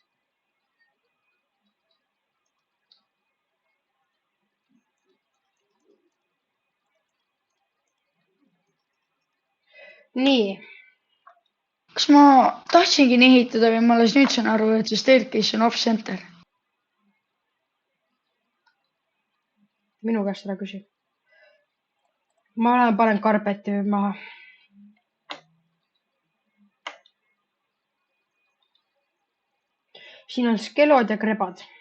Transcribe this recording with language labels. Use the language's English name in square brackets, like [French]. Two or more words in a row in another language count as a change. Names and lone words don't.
[Estonian] Nii. Kas ma tahtsingi nii ehitada või ma alles nüüd saan aru, et see staircase on off-center? Minu käest ära küsi. Ma panen karpeti maha. Siin on skelod ja krebad.